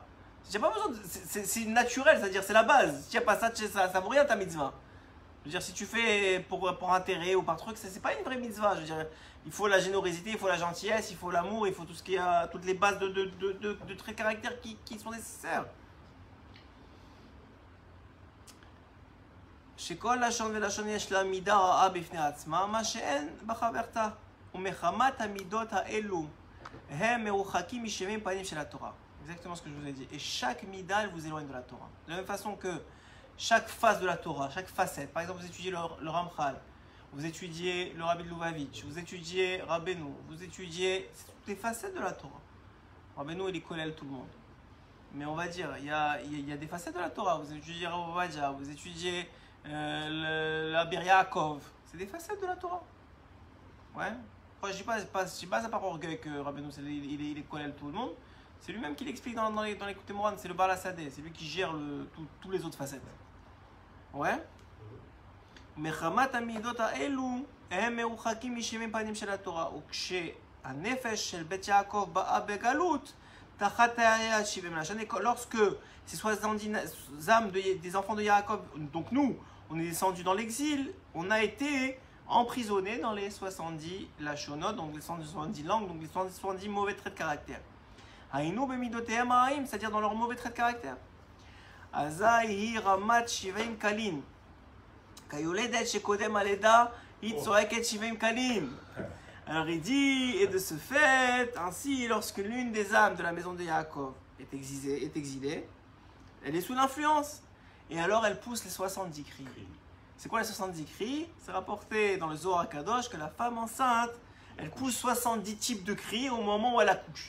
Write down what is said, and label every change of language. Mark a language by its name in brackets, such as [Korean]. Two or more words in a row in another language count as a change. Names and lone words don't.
[French] J'ai pas besoin c'est naturel, c'est-à-dire c'est la base. Si tu n'as pas ça, ça vaut rien ta mitzvah. Je veux dire, si tu fais pour intérêt ou par truc, c'est pas une vraie mitzvah. Je veux dire, il faut la générosité, il faut la gentillesse, il faut l'amour, il faut tout ce qui a, toutes les bases de traits de caractère qui sont nécessaires. [Hebrew] שכל לשון ולשון יש לה מידה רעה בפני עצמה, מה שאין בחברתה. ומחמת המידות האלו הם מרוחקים משבעים פנים של התורה. [French] Exactement ce que je vous ai dit. Et chaque mida, elle vous éloigne de la Torah. De la même façon que chaque face de la Torah, chaque facette. Par exemple, vous étudiez le Ramchal, vous étudiez le Rabbi de Lubavitch, vous étudiez Rabbeinu, vous étudiez toutes les facettes de la Torah. Rabbeinu, il est collèle tout le monde. Mais on va dire, il y a des facettes de la Torah. Vous étudiez Rav Ovadia, vous étudiez la Bir Yaakov. C'est des facettes de la Torah. Ouais. Enfin, je dis pas ça par orgueil que Rabbeinu, il est collèle tout le monde. C'est lui-même qui l'explique dans les Kutei Moran, c'est le Baal HaSadeh, c'est lui qui gère tous les autres facettes. Ouais. [Hebrew] מחמת המידות האלו הם מרוחקים משבעים פנים של התורה, וכשהנפש של בית יעקב באה בגלות תחת העיריית 70 לשון. [French] Lorsque ces 70 âmes des enfants de Yaakov, donc nous, on est descendus dans l'exil, on a été emprisonnés dans les 70 lachonot, donc les 70 langues, donc les 70 mauvais traits de caractère. [Hebrew] היינו במידותיהם הרעים, [French] c'est-à-dire dans leurs mauvais traits de caractère. [Hebrew] אזי היא רמת 70 קלים. כיולדת שקודם הלידה היא צועקת 70 קלים. [French] Alors il dit, et de ce fait, ainsi lorsque l'une des âmes de la maison de Yaakov est exilée, elle est sous l'influence. Et alors elle pousse les 70 cris. C'est quoi les 70 cris? C'est rapporté dans le Zohar Kadosh que la femme enceinte, elle pousse 70 types de cris au moment où elle accouche.